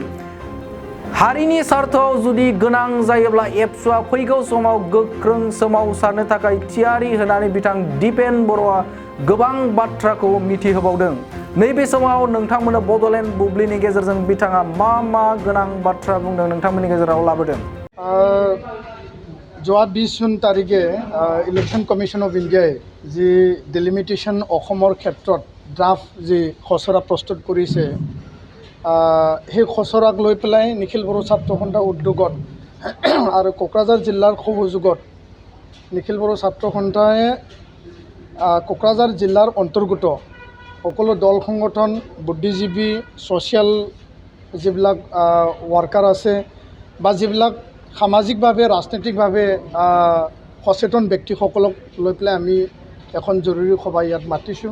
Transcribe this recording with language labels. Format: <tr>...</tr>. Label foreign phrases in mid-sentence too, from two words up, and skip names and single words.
<brx>हारिनि स्वार्थआव जुदि गोनां जायोब्ला एबसुआ फैगौ समाव गोख्रों सोमावसारनो थाखाय थियारि होनानै बिथां दिपेन बर'आ गोबां बाथ्राखौ मिथिहोबावदों। नैबे समाव नोंथांमोननो बड'लेण्ड बुब्लिनि गेजेरजों बिथाङा मा गोनां बाथ्रा बुंदों नोंथांमोननि गेजेराव लाबोदों।</brx> <as>যোৱা 20 জুন তাৰিখে ইলেকশ্যন কমিশ্যন অফ ইণ্ডিয়াই যি ডিলিমিটেশ্যন অসমৰ ক্ষেত্ৰত ড্ৰাফ্ট যি খচৰা প্ৰস্তুত কৰিছে, সেই খচৰাক লৈ পেলাই নিখিল বড়ো ছাত্ৰ সন্থাৰ উদ্যোগত আৰু কোকৰাঝাৰ জিলাৰ সহযোগত নিখিল বড়ো ছাত্ৰ সন্থাই কোকৰাঝাৰ জিলাৰ অন্তৰ্গত সকলো দল সংগঠন, বুদ্ধিজীৱী, ছ'চিয়েল যিবিলাক ৱাৰ্কাৰ আছে বা যিবিলাক সামাজিকভাৱে ৰাজনৈতিকভাৱে সচেতন ব্যক্তিসকলক লৈ পেলাই আমি এখন জৰুৰী সভা ইয়াত মাতিছোঁ।</as>